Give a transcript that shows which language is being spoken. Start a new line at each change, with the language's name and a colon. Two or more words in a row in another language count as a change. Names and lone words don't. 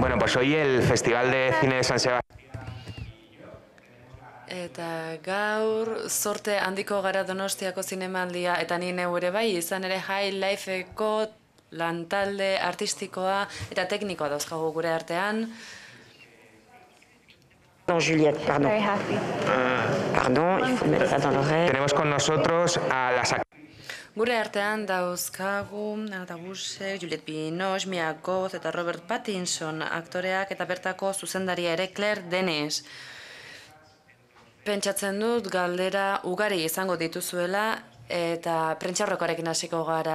Spanish: Pues hoy el Festival de Cine de San Sebastián.
Basque: Eta gaur zorte handiko gara Donostiako zinemaldia eta ni neu ere bai, izan ere High Lifeko lantalde artistikoa eta teknikoa dauzkagu gure artean.
French: Non, Juliette, pardon.
English: Very happy.
French: Pardon, il faut mettre ça dans l'oreille.
Spanish: Tenemos con nosotros a las
Basque: Gure artean dauzkagu Nata Busek, Juliette Binoche, Mia Goth eta Robert Pattinson aktoreak eta bertako zuzendaria ere Claire Denis. Pentsatzen dut galdera ugari izango dituzuela eta prentxaurrekoarekin hasiko gara.